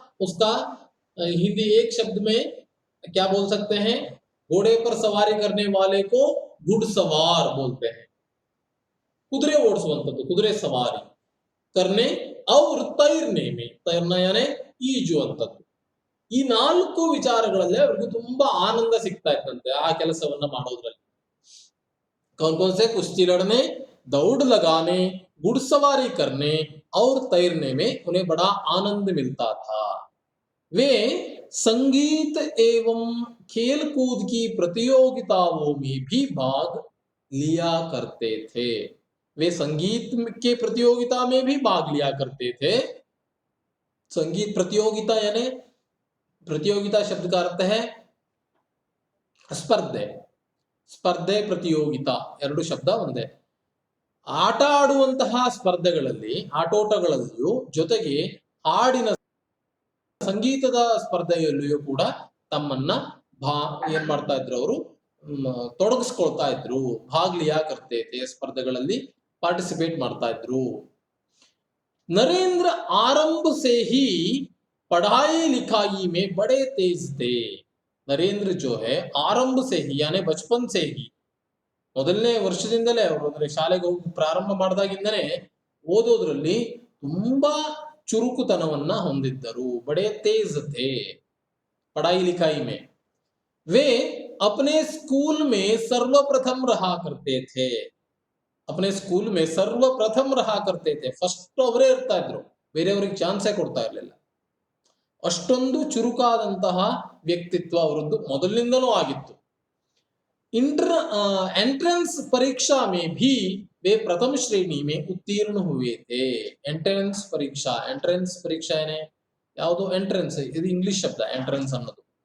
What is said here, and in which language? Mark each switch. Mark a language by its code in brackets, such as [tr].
[hi] उसका हिंदी एक शब्द में क्या बोल सकते हैं? घोड़े पर सवारी करने वाले को घुड़सवार बोलते हैं. [kn] कुदरे ओडिಸುವಂತದ್ದು, [hi] कुदरे सवारी करने और तैरने में, तैरना यानी [kn] ಈಜುವಂತದ್ದು. ಈ 4 ವಿಚಾರಗಳಲ್ಲಿ ಅವರಿಗೆ ತುಂಬಾ ಆನಂದ ಸಿಗ್ತಾ ಇತ್ತಂತೆ ಆ ಕೆಲಸವನ್ನ ಮಾಡೋದ್ರಲ್ಲಿ. [hi] कौन कौन से? कुश्ती लड़ने, दौड़ लगाने, घुड़सवारी करने और तैरने में उन्हें बड़ा आनंद मिलता था. वे संगीत एवं खेल कूद की प्रतियोगिताओं में भी भाग लिया करते थे. वे संगीत के प्रतियोगिता में भी भाग लिया करते थे. संगीत प्रतियोगिता यानी, प्रतियोगिता शब्द का अर्थ है ಸ್ಪರ್ಧೆ. [kn] ಸ್ಪರ್ಧೆ, ಪ್ರತಿಯೋಗಿತಾ ಎರಡು ಶಬ್ದ ಒಂದೇ. ಆಟ ಆಡುವಂತಹ ಸ್ಪರ್ಧೆಗಳಲ್ಲಿ, ಆಟೋಟಗಳಲ್ಲಿಯೂ ಜೊತೆಗೆ ಹಾಡಿನ ಸಂಗೀತದ ಸ್ಪರ್ಧೆಯಲ್ಲಿಯೂ ಕೂಡ ತಮ್ಮನ್ನ ಏನ್ ಮಾಡ್ತಾ ಇದ್ರು, ಅವರು ತೊಡಗಿಸ್ಕೊಳ್ತಾ ಇದ್ರು. [hi] ಭಾಗ್ ಲಿಯಾ ಕರ್ತೆ ಥೆ, [kn] ಸ್ಪರ್ಧೆಗಳಲ್ಲಿ ಪಾರ್ಟಿಸಿಪೇಟ್ ಮಾಡ್ತಾ ಇದ್ರು. [hi] नरेंद्र आरंभ से ही पढ़ाई लिखाई में बड़े तेज थे. नरेंद्र जो है आरंभ से ही [kn] यानी बचपन से ही, ಮೊದಲನೇ ವರ್ಷದಿಂದಲೇ ಅವರು ಅಂದ್ರೆ ಶಾಲೆಗೆ ಹೋಗಿ ಪ್ರಾರಂಭ ಮಾಡಿದಾಗಿಂದನೇ ಓದೋದ್ರಲ್ಲಿ ತುಂಬಾ ಚುರುಕುತನವನ್ನ ಹೊಂದಿದ್ದರು. [hi] बड़े तेज थे पढ़ाई लिखाई में. वे अपने स्कूल में सर्वप्रथम रहा करते थे. अपने स्कूल में सर्वप्रथम रहा करते थे. [kn] ಫಸ್ಟ್ ಅವರೇ ಇರ್ತಾ ಇದ್ರು, ಬೇರೆಯವರಿಗೆ ಚಾನ್ಸೇ ಕೊಡ್ತಾ ಇರಲಿಲ್ಲ. ಅಷ್ಟೊಂದು ಚುರುಕಾದಂತಹ ವ್ಯಕ್ತಿತ್ವ ಅವರದ್ದು ಮೊದಲಿನಿಂದಲೂ ಆಗಿತ್ತು. [hi] एंट्रेंस परीक्षा में भी वे प्रथम श्रेणी में उत्तीर्ण हुए थे. एंट्रेंस परीक्षा, एंट्रेंस परीक्षा यानी [kn] ಯಾವುದು ಎಂಟ್ರೆನ್ಸ್, ಇದು ಇಂಗ್ಲಿಷ್ ಶಬ್ದ ಎಂಟ್ರೆನ್ಸ್ ಅನ್ನೋದು.